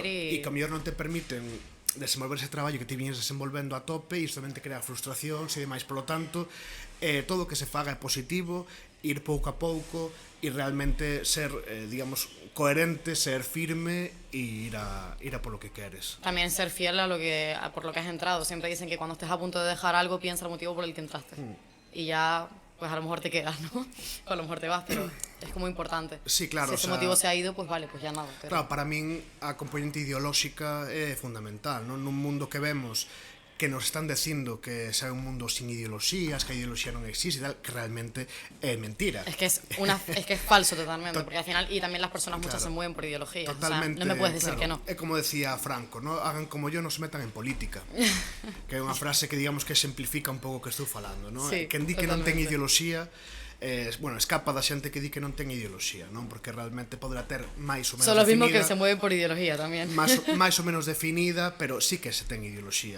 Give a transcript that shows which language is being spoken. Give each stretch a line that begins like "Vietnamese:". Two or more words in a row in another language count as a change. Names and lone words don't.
Galician: Claro, e que a mellor non te permiten desenvolver ese traballo que ti viñes desenvolvendo a tope e isto tamén te crea frustracións e demais. Por lo tanto, todo o que se faga é positivo, ir pouco a pouco e realmente ser, digamos, coherente, ser firme e ir
Spanish: a por lo
Galician: que queres.
Spanish: También ser fiel por lo que has entrado. Siempre dicen que cuando estés a punto de dejar algo, piensa el motivo por el que entraste. Y ya, pues a lo mejor te quedas, ¿no? O a lo mejor te vas, pero es como importante. Sí, claro. Si ese motivo se ha ido, pues vale, pues ya nada. Pero...
Galician: Claro, para min a componente ideolóxica é fundamental, non? Nun mundo que vemos que nos están dicindo que
Spanish: sea un mundo sin
Galician: ideoloxías, que a ideoloxía non existe e tal, que realmente é mentira.
Spanish: Es que es falso totalmente, porque al final, y también las personas muchas se mueven por ideología. Totalmente, o sea, no me puedes decir claro, que no.
Galician: É como decía Franco, ¿no?
Spanish: Hagan como yo, no se metan en política.
Galician: Que é unha frase que, digamos, que exemplifica un pouco o que estou falando, ¿no? Sí, quen di que non ten ideoloxía, bueno, escapa da xente que di que non ten ideoloxía, non? Porque realmente poderá ter máis ou menos
Spanish: Son los
Galician: definida,
Spanish: mismos que se mueven por ideología tamén.
Galician: máis ou menos definida, pero sí que se ten ideoloxía.